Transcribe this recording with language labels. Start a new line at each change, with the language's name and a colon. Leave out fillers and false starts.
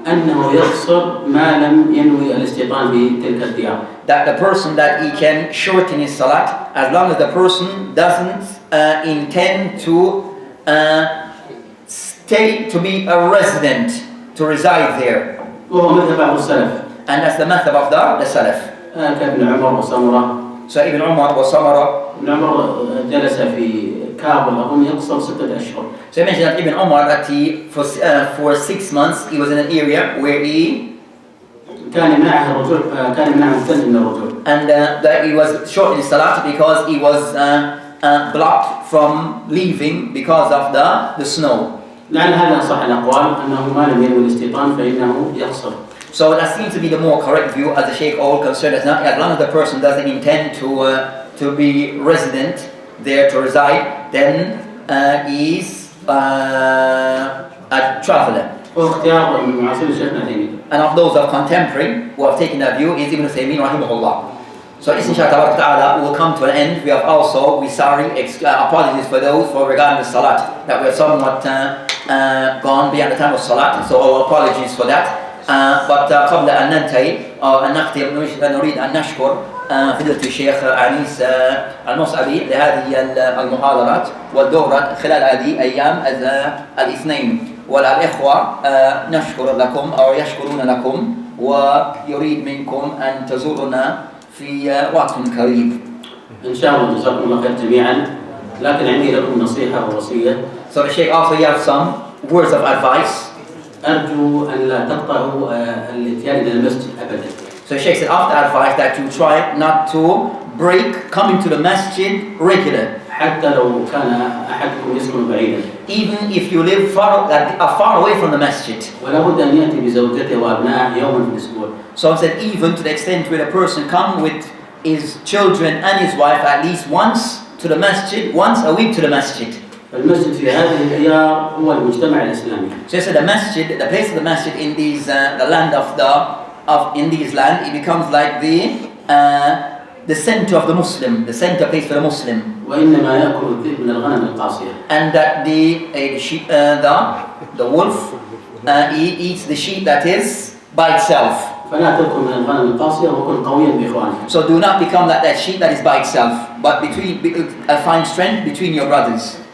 Arabic: أنه يقصر ما لم ينوي الاستيطان بتلك الديار.
English: that the person that he can shorten his salat as long as the person doesn't intend to stay to be a resident, to reside there.
Arabic: وهو مذهب بعض السلف.
English: And that's the method of the Salaf.
Arabic: كابن عمر وسمرة.
English: So Ibn Umar wa Samara.
Arabic: ابن عمر جلس في كابل أظن يقصر 6 أشهر.
English: So I mentioned that Ibn Umar that he for 6 months he was in an area where he
Arabic: كان يمنعه الرجوع كان يمنعه الثلج من الرجوع.
English: And that he was short in salat because he was blocked from leaving because of the snow.
Arabic: لعل هذا صح الأقوال أنه ما لم ينوي الاستيطان فإنه يقصر.
English: So that seems to be the more correct view as the Shaykh all concerned as not as long as the person doesn't intend to be resident there to reside, then he's a traveler.
Arabic: واختيار من معاصر شيخنا تيمية.
English: And of those of contemporary who have taken that view is Ibn Taymeeyah rahimahullah. So this inshallah will come to an end. We have also, apologies for those for regarding the salat that we have somewhat gone beyond the time of salat, so our apologies for that. But
Arabic: قبل أن ننتهي أو أن نختم نريد أن نشكر فضيلة الشيخ عنيس المصعبي لهذه المحاضرات والدورة خلال هذه أيام الاثنين. والإخوة نشكر لكم أو يشكرون لكم ويريد منكم أن تزورنا في وقت قريب. إن شاء الله جزاكم الله خير جميعا. لكن عندي لكم نصيحة ووصية.
English: So the Shaykh also have some words of advice.
Arabic: أرجو أن لا تقطعوا الاتيان إلى المسجد أبدا.
English: So Shaykh said after advice that you try not to break coming to the masjid regular.
Arabic: حتى لو كان أحدكم يسكن بعيدا.
English: Even if you live far away from the masjid.
Arabic: ولا بد أن يأتي بزوجته وأبنائه يوما في الأسبوع.
English: So I said even to the extent where a person come with his children and his wife at least once to the masjid, once a week to the masjid.
Arabic: المسجد في هذه الديار هو المجتمع الإسلامي.
English: So I said the masjid, the place of the masjid in these the land in these land, it becomes like the center of the Muslim, the center place for the Muslim.
Arabic: وإنما يأكل الذئب من الغنم القاسية.
English: And that the wolf he eats the sheep that is by itself.
Arabic: فلا تأكل من الغنم القاسية وكن قويا بإخوانك.
English: So do not become like that sheep that is by itself, but find strength between your brothers.